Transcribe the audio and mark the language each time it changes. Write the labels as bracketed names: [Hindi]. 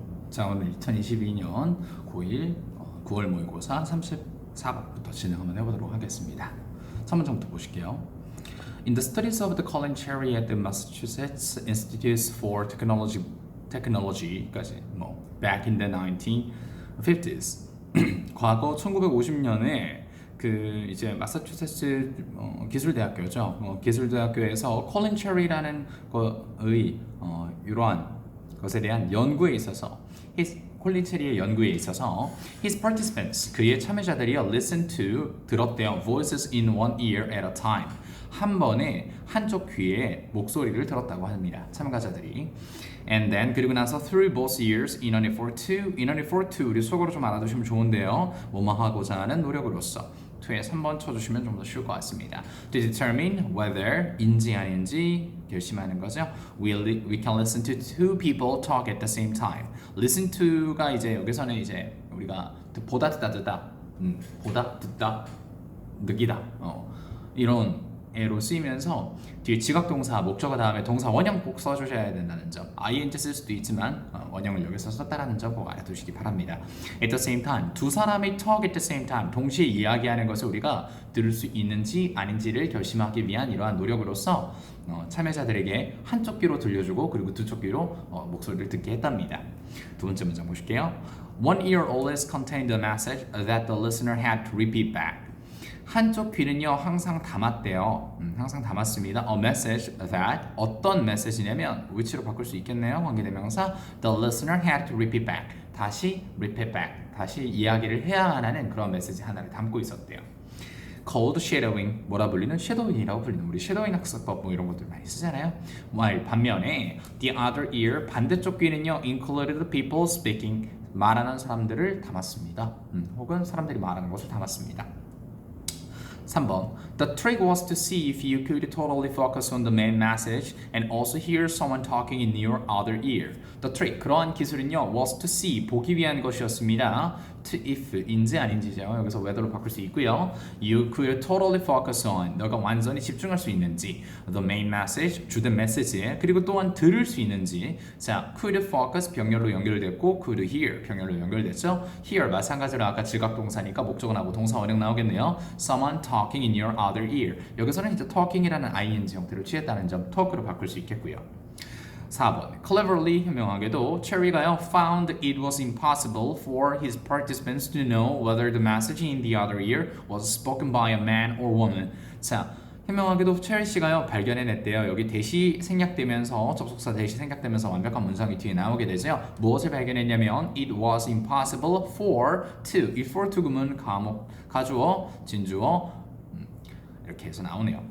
[Korean] 자, 오늘 2022년 9일 9월 모의고사 34번부터 진행 한번 해보도록 하겠습니다. 3문제부터 보실게요. [English] In the studies of the Colin Cherry at the Massachusetts Institute for Technology까지 back in the 1950s [Korean] 과거 1950년에 그 이제 마사추세츠 기술대학교죠. 기술대학교에서 콜린 체리라는 거의 이러한 것에 대한 연구에 있어서 콜린 체리의 연구에 있어서 [English] his participants [Korean] 그의 참여자들이요 [English] listen to [Korean] 들었대요 [English] voices in one ear at a time [Korean] 한 번에 한쪽 귀에 목소리를 들었다고 합니다. [English] 참가자들이 and then [Korean] 그리고 나서 [English] through both ears in an effort to [Korean] 우리 속으로 좀 알아두시면 좋은데요. 뭐뭐 하고자 하는 노력으로서 2에 3번 쳐주시면 좀 더 쉬울 것 같습니다. [English] To determine whether [Korean] 인지 아닌지 결심하는 거죠. [English] We can listen to two people talk at the same time. [Korean] Listen to가 이제 여기서는 이제 우리가 보다 듣다 보다 듣다 느끼다 이런 애로 쓰이면서 뒤에 지각동사 목적어 다음에 동사 원형 꼭 써주셔야 된다는 점. ing 쓸 수도 있지만 원형을 여기서 썼다라는 점 꼭 알아두시기 바랍니다. [English] At the same time [Korean] 두 사람이 [English] talk at the same time [Korean] 동시에 이야기하는 것을 우리가 들을 수 있는지 아닌지를 결심하기 위한 이러한 노력으로서 참여자들에게 한쪽 귀로 들려주고 그리고 두쪽 귀로 목소리를 듣게 했답니다. 두 번째 문장 보실게요. [English] One ear always contained a message that the listener had to repeat back. [Korean] 한쪽 귀는요 항상 담았대요. 항상 담았습니다. [English] A message that [Korean] 어떤 메시지냐면 which로 바꿀 수 있겠네요. 관계대명사 [English] the listener had to repeat back. [Korean] 다시 [English] repeat back. [Korean] 다시 이야기를 해야 하는 그런 메시지 하나를 담고 있었대요. [English] Called shadowing [Korean] 뭐라 불리는 shadowing이라고 불리는 우리 shadowing 학습법 이런 것들 많이 쓰잖아요. [English] while [Korean] 반면에 [English] the other ear [Korean] 반대쪽 귀는요 [English] included people speaking [Korean] 말하는 사람들을 담았습니다. 혹은 사람들이 말하는 것을 담았습니다. 3번 [English] The trick was to see if you could totally focus on the main message and also hear someone talking in your other ear. The trick, [Korean] 그러한 기술은요 [English] was to see, [Korean] 보기 위한 것이었습니다. [English] To if, [Korean] 인지 아닌지죠. 여기서 whether로 바꿀 수 있고요. [English] You could totally focus on, [Korean] 너가 완전히 집중할 수 있는지 [English] the main message, [Korean] 주된 메시지에 그리고 또한 들을 수 있는지 자, [English] could focus [Korean] 병렬로 연결됐고 [English] could hear [Korean] 병렬로 연결됐죠. Hear 마찬가지로 아까 지각동사니까 목적어하고 동사 원형 나오겠네요. [English] Someone talking in your other ear. [Korean] 여기서는 이제 talking이라는 ing 형태를 취했다는 점 talk로 바꿀 수 있겠고요. 4번 [English] cleverly [Korean] 현명하게도 체리가요 [English] found it was impossible for his participants to know whether the message in the other ear was spoken by a man or woman. [Korean] 자, 현명하게도 체리 씨가요 발견해냈대요. 여기 대시 생략되면서 접속사 대시 생략되면서 완벽한 문장이 뒤에 나오게 되죠. 무엇을 발견했냐면 [English] it was impossible for to [Korean] 이 [English] for to [Korean] 구문 가주어 진주어 이렇게 해서 나오네요.